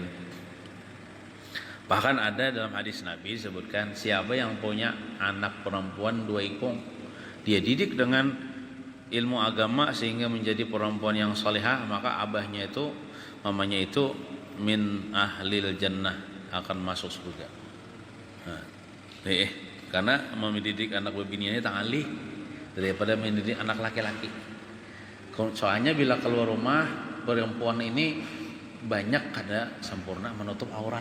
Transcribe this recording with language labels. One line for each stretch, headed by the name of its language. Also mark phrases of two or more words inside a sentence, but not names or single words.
Banjar: Bahkan ada dalam hadis Nabi disebutkan, siapa yang punya anak perempuan 2 ikung, dia didik dengan ilmu agama sehingga menjadi perempuan yang salihah, maka abahnya itu, mamanya itu
Arabic: من أهل الجنة,
Banjar: akan masuk surga. Karena mendidik anak bebiniannya tangali daripada mendidik anak laki-laki. Soalnya bila keluar rumah perempuan ini banyak kada sempurna menutup aurat.